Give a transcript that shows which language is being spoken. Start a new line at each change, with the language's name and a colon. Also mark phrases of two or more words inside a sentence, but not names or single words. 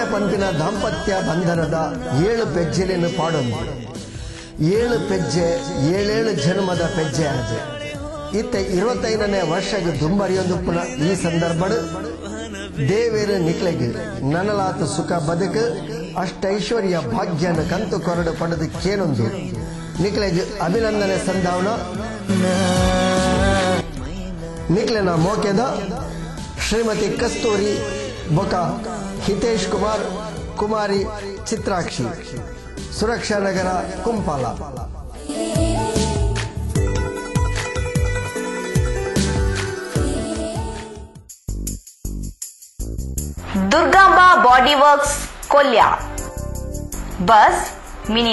Tulu: ಪಂಪಿನ ದಾಂಪತ್ಯ ಬಂಧನದ 7 ಪೆಜ್ಜೆಲಿನ ಪಾಡೊಂದು 7 ಪೆಜ್ಜೆ 7 ಜನ್ಮದ ಪೆಜ್ಜೆ ಆಜೆ ಇತ್ತ 25ನೇ ವರ್ಷಕ್ಕೆ ದುಂಬರಿಯೊಂದು ಪುನಃ ಈ ಸಂದರ್ಭ ದೇವೇರು ನಿಕ್ಲೆಗೆ ನನಲಾತ ಸುಖ ಬದುಕು ಅಷ್ಟೈಶ್ವರ್ಯ ಭಾಗ್ಯನ ಕಂತು ಕೊರಡು ಪಡೆದಕ್ಕೇನೊಂದು ನಿಕ್ಲೆಗೆ ಅಭಿನಂದನೆ ಸಂಧಾವನ. ನಿಕ್ಲೆನ ಮೋಕೆದ ಶ್ರೀಮತಿ ಕಸ್ತೂರಿ ಬೊಕ ಹಿತೇಶ್ ಕುಮಾರ್ ಕುಮಾರಿ ಚಿತ್ರಾಕ್ಷಿ ಸುರಕ್ಷಾ ನಗರ ಕುಂಪಾಲ. ದುರ್ಗಾಂಬ ಬಾಡಿ ವರ್ಕ್ಸ್ ಕೊಲ್ಯ ಬಸ್, ಮಿನಿ